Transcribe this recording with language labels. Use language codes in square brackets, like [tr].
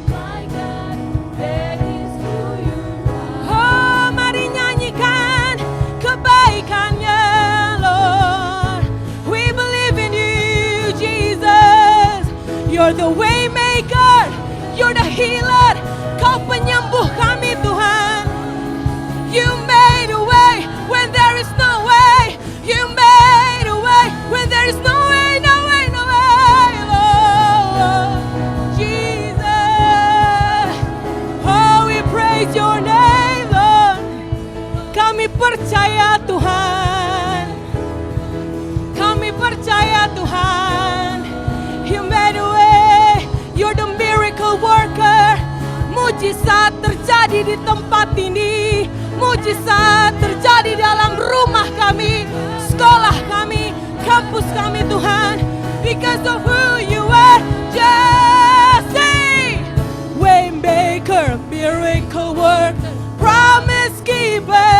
[en] My God, that is who You are. [id] Oh, mari nyanyikan kebaikannya, Lord. [en] We believe in You, Jesus. You're the waymaker, You're the healer. [id] Kau penyembuh kami, Tuhan. [en] You made a way when there is no way. You made a way when there is no way, no way, no way, Lord Jesus. Oh, we praise Your name, Lord. [id] Kami percaya, Tuhan. Kami percaya, Tuhan. [en] You made a way. You're the miracle worker. [id] Mujizat terjadi di tempat ini. Mujizat terjadi dalam rumah kami, sekolah kami, kampus kami, Tuhan. [en] Because of who You are, just say, waymaker, miracle worker, promise keeper.